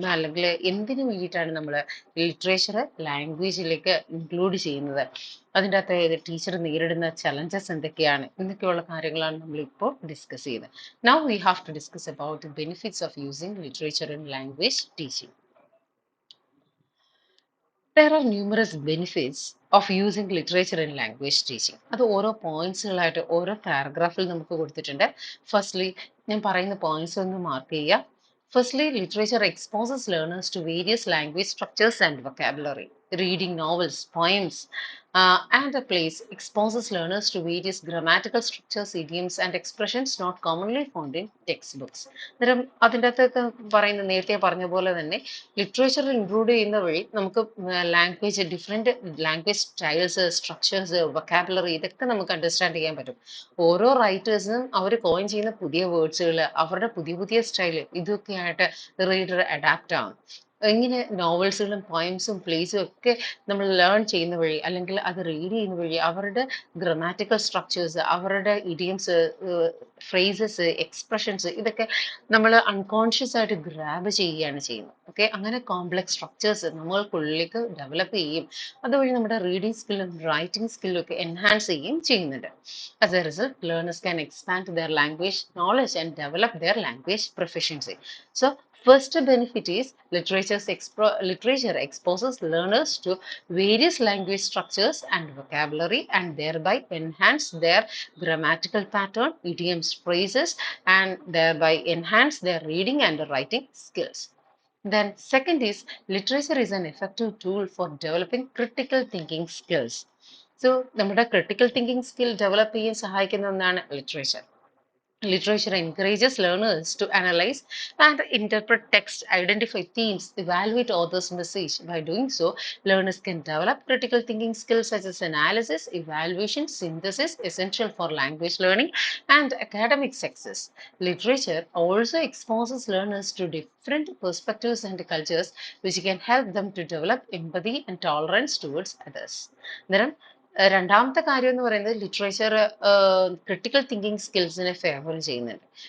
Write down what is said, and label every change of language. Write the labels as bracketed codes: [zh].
[ml] അല്ലെങ്കിൽ എന്തിനു വേണ്ടിയിട്ടാണ് നമ്മൾ ലിറ്ററേച്ചർ ലാംഗ്വേജിലേക്ക് ഇൻക്ലൂഡ് ചെയ്യുന്നത്, അതിൻ്റെ അകത്ത് ടീച്ചർ നേരിടുന്ന ചലഞ്ചസ് എന്തൊക്കെയാണ് എന്നൊക്കെയുള്ള കാര്യങ്ങളാണ് നമ്മളിപ്പോൾ ഡിസ്കസ് ചെയ്യുന്നത്. [en] Now we have to discuss about the benefits of using literature in language teaching. There are numerous benefits of using literature in language teaching. [ml] അത് ഓരോ പോയിന്റ്സുകളായിട്ട് ഓരോ പാരഗ്രാഫിൽ നമുക്ക് കൊടുത്തിട്ടുണ്ട്. ഫസ്റ്റ്ലി ഞാൻ പറയുന്ന പോയിന്റ്സ് ഒന്ന് മാർക്ക് ചെയ്യുക. [en] Firstly, literature exposes learners to various language structures and vocabulary. Reading novels, poems, and plays exposes learners to various grammatical structures, idioms, and expressions not commonly found in textbooks. [ml] അന്നേരം അതിൻ്റെ അകത്തൊക്കെ പറയുന്ന നേരത്തെ പറഞ്ഞ പോലെ തന്നെ ലിറ്ററേച്ചർ ഇൻക്ലൂഡ് ചെയ്യുന്ന വഴി നമുക്ക് language different language styles, structures, vocabulary ഇതൊക്കെ നമുക്ക് അണ്ടർസ്റ്റാൻഡ് ചെയ്യാൻ പറ്റും. ഓരോ റൈറ്റേഴ്സിനും അവർ കോയിൻ ചെയ്യുന്ന പുതിയ വേർഡ്സുകൾ, അവരുടെ പുതിയ പുതിയ സ്റ്റൈൽ ഇതൊക്കെ ആയിട്ട് റീഡർ അഡാപ്റ്റ് ആവും. ഇങ്ങനെ നോവൽസുകളും പോയംസും പ്ലേസും ഒക്കെ നമ്മൾ ലേൺ ചെയ്യുന്ന വഴി അല്ലെങ്കിൽ അത് റീഡ് ചെയ്യുന്ന വഴി അവരുടെ ഗ്രമാറ്റിക്കൽ സ്ട്രക്ചേഴ്സ്, അവരുടെ ഇഡിയംസ്, ഫ്രേസസ്, എക്സ്പ്രഷൻസ് ഇതൊക്കെ നമ്മൾ അൺകോൺഷ്യസ് ആയിട്ട് ഗ്രാബ് ചെയ്യുകയാണ് ചെയ്യുന്നത്. ഓക്കെ, അങ്ങനെ കോംപ്ലക്സ് സ്ട്രക്ചേഴ്സ് നമ്മൾക്കുള്ളിലേക്ക് ഡെവലപ്പ് ചെയ്യും. അതുവഴി നമ്മുടെ റീഡിംഗ് സ്കില്ലും റൈറ്റിംഗ് സ്കില്ലും ഒക്കെ എൻഹാൻസ് ചെയ്യുകയും ചെയ്യുന്നുണ്ട്. [en] As a result, learners can expand their language knowledge and develop their language proficiency. So, first benefit is literature exposes learners to various language structures and vocabulary and thereby enhance their grammatical pattern, idioms, phrases, and thereby enhance their reading and writing skills. Then second is literature is an effective tool for developing critical thinking skills. [ml] So നമ്മുടെ critical thinking skill develop ചെയ്യാൻ സഹായിക്കുന്ന ഒന്നാണ് literature. [en] Literature encourages learners to analyze and interpret text, identify themes, evaluate author's message. By doing so, learners can develop critical thinking skills such as analysis, evaluation, synthesis, essential for language learning and academic success. Literature also exposes learners to different perspectives and cultures, which can help them to develop empathy and tolerance towards others. [ml] രണ്ടാമത്തെ കാര്യം എന്ന് പറയുന്നത് literature critical thinking സ്കിൽസിനെ favour ചെയ്യുന്നുണ്ട്.